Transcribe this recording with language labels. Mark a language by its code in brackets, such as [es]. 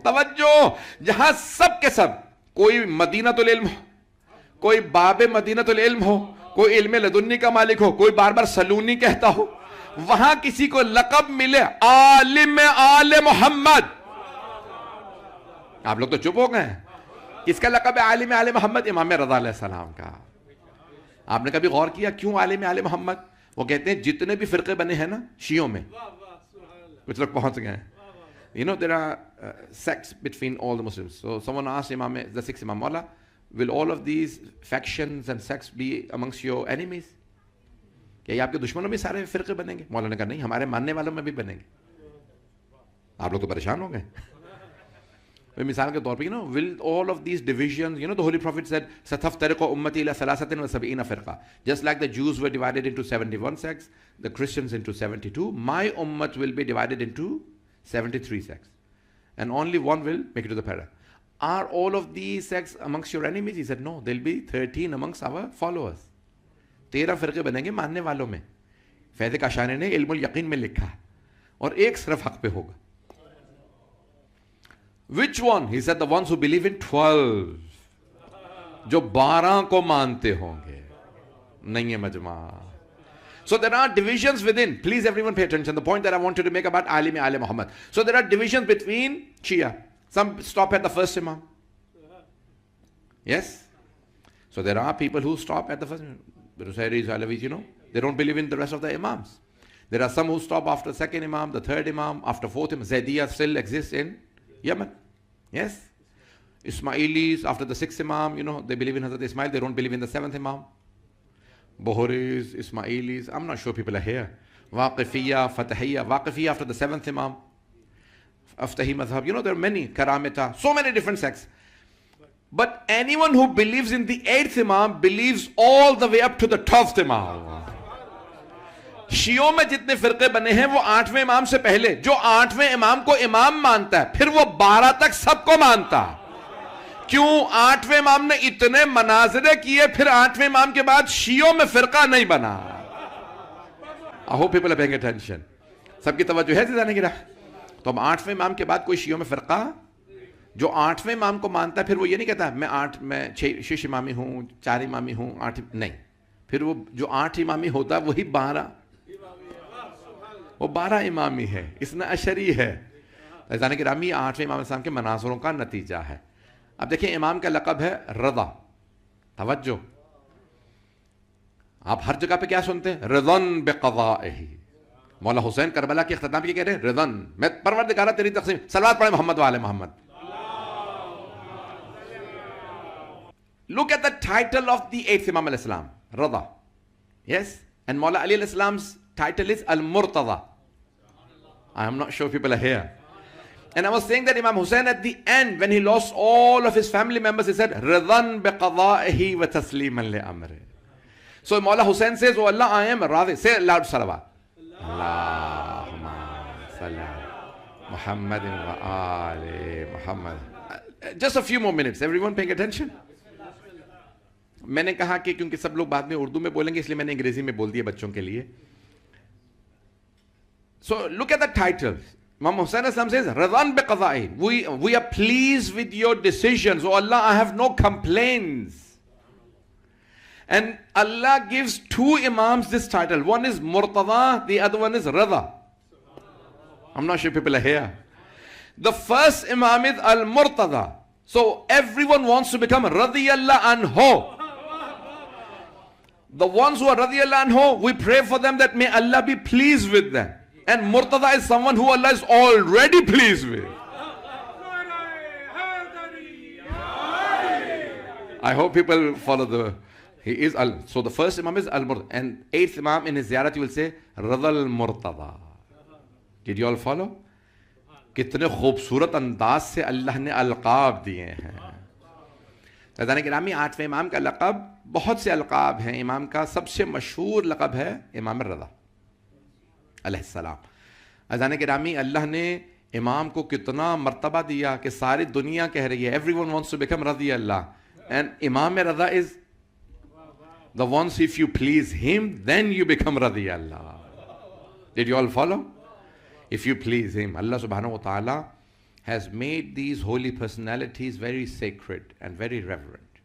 [ur] توجہ, جہاں سب کے سب, کوئی مدینۃ العلم ہو, کوئی باب مدینۃ العلم ہو, کوئی علم لدنی کا مالک ہو, کوئی بار بار سلونی کہتا ہو, وہاں کسی کو لقب ملے عالم آل محمد. آپ لوگ تو چپ ہو گئے ہیں. کس کا لقب ہے عالم آل محمد؟ امام رضا علیہ السلام کا. آپ نے کبھی غور کیا کیوں عالم آل محمد؟ وہ کہتے ہیں جتنے بھی فرقے بنے ہیں نا شیعوں میں, کچھ لوگ پہنچ گئے ہیں. [en] You know, there are sects between all the Muslims. So someone asked the sixth Imam, Mawla, will all of these factions and sects be amongst your enemies? [ur] کیا یہ آپ کے دشمنوں میں سارے فرقے بنیں گے؟ مولا نے کہا نہیں, ہمارے ماننے والوں میں بھی بنیں گے. آپ لوگ تو پریشان ہو گئے. مثال کے طور پہ, [en] will all of these divisions, the Holy Prophet said, [ar] سَتَفْتَرِقُ أُمَّتِي إِلَى 73 فرقہ. [en] Just like the Jews were divided into 71 sects, the Christians into 72, my ummah will be divided into 73 sects. And only one will make it to the paradise. Are all of these sects amongst your enemies? He said, no, there'll be 13 amongst our followers. [ur] 13 فرقے بنیں گے ماننے والوں میں. فیض کاشانی نے علم الیقین میں لکھا ہے, اور ایک صرف حق پہ ہوگا. [en] Which one? He said the ones who believe in 12. [ur] جو 12 کو مانتے ہوں گے. نہیں ہے مجمع. [en] So there are divisions within. Please everyone pay attention. The point that I wanted to make about Alim Ali Muhammad. So there are divisions between Shia. Some stop at the first Imam. Yes? So there are people who stop at the first Imam. The Nusayris, Alavis, they don't believe in the rest of the Imams. There are some who stop after the second Imam, the third Imam, after fourth Imam. Zaydiyah still exists in Yemen. Yes? Ismailis, after the sixth Imam, they believe in Hazrat Ismail, they don't believe in the seventh Imam. Bukhari's, Ismailis, I'm not sure people are here. Waqifiyya, Fatahiyya, Waqifiyya after the 7th Imam, Aftahi Madhab. You know, there are many, Karamita, so many different sects. But anyone who believes in the 8th Imam believes all the way up to the 12th Imam. [ur] شیعوں میں جتنے فرقے بنے ہیں وہ 8ویں امام سے پہلے جو 8ویں امام کو امام مانتا ہے پھر وہ 12 تک سب کو مانتا. کیوں 8ویں امام نے اتنے مناظرے کیے پھر 8ویں امام کے بعد شیعوں میں فرقہ نہیں بنا. [en] I hope people are paying attention. [ur] سب کی توجہ ہے زیادہ نہیں گرا. تو اب 8ویں امام کے بعد کوئی شیعوں میں فرقہ جو 8ویں امام کو مانتا ہے پھر وہ یہ نہیں کہتا میں 6 امامی ہوں 4 امامی ہوں 8 نہیں. پھر وہ جو 8 امامی ہوتا ہے وہی 12 وہ 12 امامی ہے. اثنا عشری ہے. عزیزان گرامی 8ویں امام السلام کے مناظروں کا نتیجہ ہے. اب دیکھیں امام کا لقب ہے رضا. توجہ, آپ ہر جگہ پہ کیا سنتے ہیں؟ رضن بقضائہ. مولا حسین کربلا کے اختتام یہ کہہ رہے ہیں رضن, میں پروردگارہ تیری تقسیم. صلوات پڑھیں محمد وآل محمد. [en] Look at the title of the 8th Imam alayhi salam, Rada. Yes? And Mawla Ali alayhi salam's title is Al-Murtada. I am not sure people are here. And I was saying that Imam Hussain at the end, when he lost all of his family members, he said, [ar] Radan biqada'ihi wa tasliman li amri. [en] So Mawla Hussain says, oh Allah, I am Radhi. Say loud salawat. [ar] Allahumma salli Muhammadin wa ali Muhammad. [en] Just a few more minutes. Everyone paying attention? [ur] میں نے کہا کہ کیونکہ سب لوگ بعد میں اردو میں بولیں گے اس لیے میں نے انگریزی میں بول دیا بچوں کے لیے. [en] So look at the title. Imam Hussain Islam says, Radhan biqada'i. We are pleased with your decisions. Oh Allah, I have no complaints. And Allah gives 2 imams this title. One is Murtada, the other one is Radha. I'm not sure people are here. The first imam is Al-Murtada. So everyone wants to become Radiyallahu anhu. The ones who are radiyallahu anhu, we pray for them that may Allah be pleased with them. And Murtada is someone who Allah is already pleased with. I hope people follow so the first Imam is Al-Murtada. And 8th Imam in his ziyarat you will say, Radal Murtada. Did you all follow? [ur] کتنے خوبصورت انداز سے اللہ نے القاب دیے ہیں. عزیزان گرامی 8ویں امام کا لقب بہت سے القاب ہیں. امام کا سب سے مشہور لقب ہے امام الرضا علیہ السلام. عزیزان گرامی اللہ نے امام کو کتنا مرتبہ دیا کہ ساری دنیا کہہ رہی ہے [en] everyone wants to become [ur] رضی اللہ. [en] And Imam Raza is the ones if you please him then you become رضی اللہ. Did you all follow? If you please him, Allah subhanahu wa ta'ala has made these holy personalities very sacred and very reverent.